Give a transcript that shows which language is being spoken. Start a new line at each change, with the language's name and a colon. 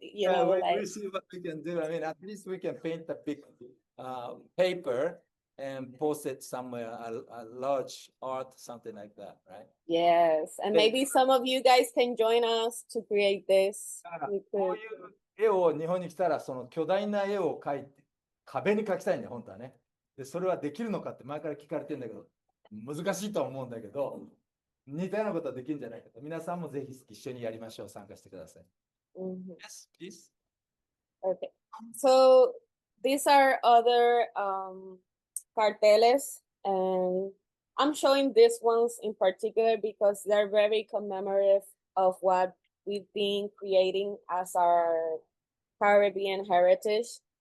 English: we'll see what we can do. I mean, at least we can paint a big paper and post it somewhere, a large art, something like that, right? Yes, and maybe some of you guys can join us to create this.
Japanese: こういう絵を日本に来たら、その巨大な絵を描いて、壁に描きたいね、本当はね。で、それはできるのかって前から聞かれてるんだけど、難しいとは思うんだけど、似たようなことはできるんじゃないかと。皆さんもぜひ一緒にやりましょう。参加してください。
English: Yes, please. Okay, so these are other carteles, and I'm showing these ones in particular because they're very commemorative of what we've been creating as our Caribbean heritage.